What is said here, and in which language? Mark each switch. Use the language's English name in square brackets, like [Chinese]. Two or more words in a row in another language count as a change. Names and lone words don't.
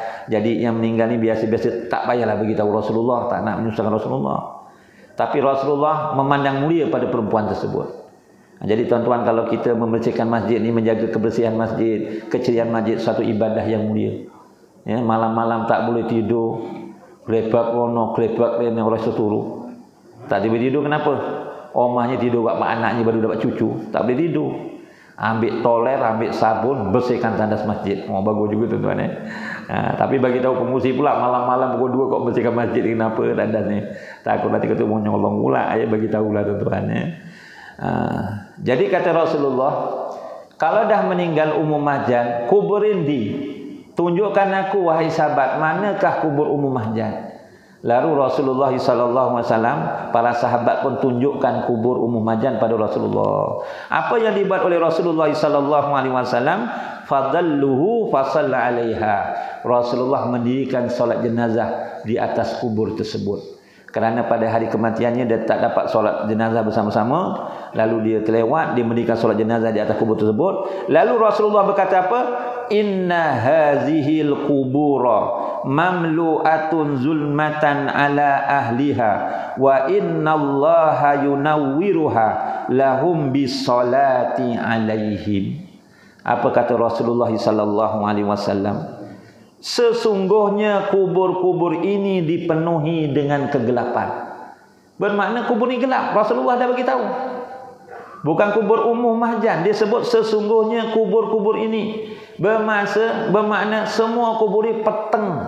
[Malay] Jadi yang meninggal ni biasa-biasa, tak payahlah beritahu Rasulullah, tak nak menyusahkan Rasulullah. Tapi Rasulullah memandang mulia pada perempuan tersebut. Jadi tuan-tuan, kalau kita membersihkan masjid ni, menjaga kebersihan masjid, keceriaan masjid, satu ibadah yang mulia. Ya, malam-malam tak boleh tidur, [Javanese] kelebak rono, kelebak rene orang seturu. [Malay] Tak boleh tidur kenapa? Omahnya tidur kat mak anaknya baru dapat cucu, tak boleh tidur. Ambil toler, ambil sabun, bersihkan tandas masjid. Bagus juga tuan-tuan ya. Tapi bagi tahu pengusi pula malam-malam pukul 2 kok bersihkan masjid, kenapa tandas ni? Takut nanti kata mau nyolong pula, ya bagi tahulah tuan-tuan ya. Jadi kata Rasulullah, kalau dah meninggal Ummu Mahjan, kuburin tunjukkan aku wahai sahabat, manakah kubur Ummu Mahjan? Lalu Rasulullah sallallahu alaihi wasallam, para sahabat pun tunjukkan kubur Ummu Mahjan pada Rasulullah. Apa yang dibuat oleh Rasulullah sallallahu alaihi wasallam? [Arabic] فدلوه فصلى عليها. [Malay] Rasulullah mendirikan solat jenazah di atas kubur tersebut. Kerana pada hari kematiannya dia tak dapat solat jenazah bersama-sama, lalu dia terlewat, dia mendirikan solat jenazah di atas kubur tersebut. Lalu Rasulullah berkata apa? [Arabic] إن هذه القبور مملوءة ظلمة على أهلها وإن الله ينورها لهم بصلاتي عليهم. [Malay] Apa kata Rasulullah sallallahu alaihi wasallam? Sesungguhnya kubur-kubur ini dipenuhi dengan kegelapan. Bermakna kubur ini gelap. Rasulullah dah bagi tahu. Bukan kubur Ummu Mahjan. Dia sebut sesungguhnya kubur-kubur ini. Bermakna semua kubur ini peteng.